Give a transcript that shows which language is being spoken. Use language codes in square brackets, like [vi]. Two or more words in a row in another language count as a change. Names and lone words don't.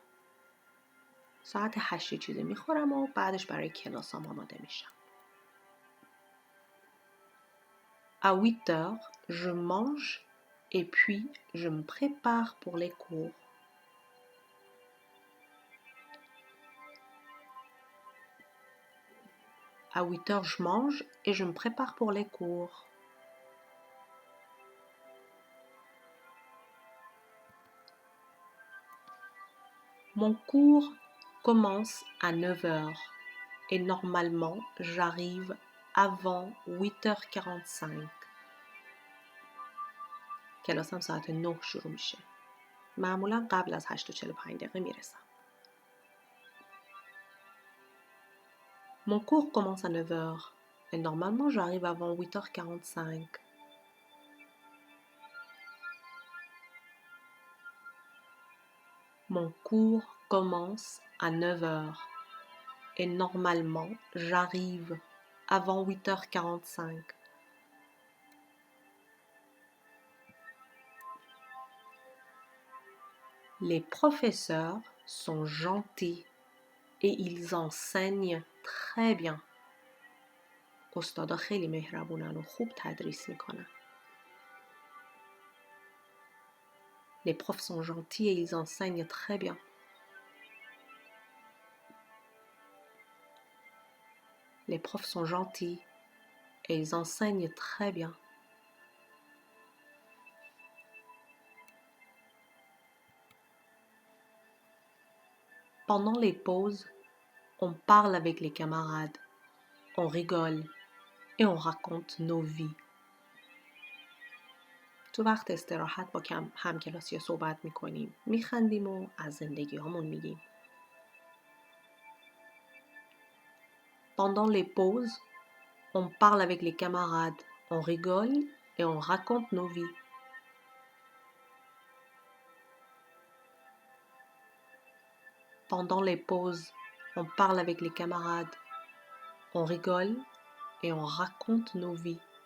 [fa] ساعت 8 چیزی میخورم و بعدش برای کلاسام آماده میشم. [fr] À 8 heures, je mange et puis je me prépare pour les cours. À 8 heures, je mange et je me prépare pour les cours. Mon cours commence à 9 heures et normalement j'arrive avant 8h45. [fa] کلاسم ساعت 9 شروع میشه. معمولا قبل از 8:45 دقیقه میرسم. [fr] Mon cours commence à 9 heures et normalement j'arrive avant 8h45. Mon cours commence à 9 heures et normalement j'arrive avant 8h45. Les professeurs sont gentils et ils enseignent très bien. [fa] استادا خیلی مهربونن و خوب تدریس میکنن. [fr] Les profs sont gentils et ils enseignent très bien. Les profs sont gentils et ils enseignent très bien. Pendant les pauses, on parle avec les camarades, on rigole et on raconte nos vies. [fa] تو وقت استراحت با همکلاسی‌ها صحبت میکنیم، میخندیم و از زندگی‌هامون میگیم. [fr] Pendant les pauses, on parle avec les camarades, on rigole et on raconte nos vies. Pendant les pauses, on parle avec les camarades, on rigole et on raconte nos vies.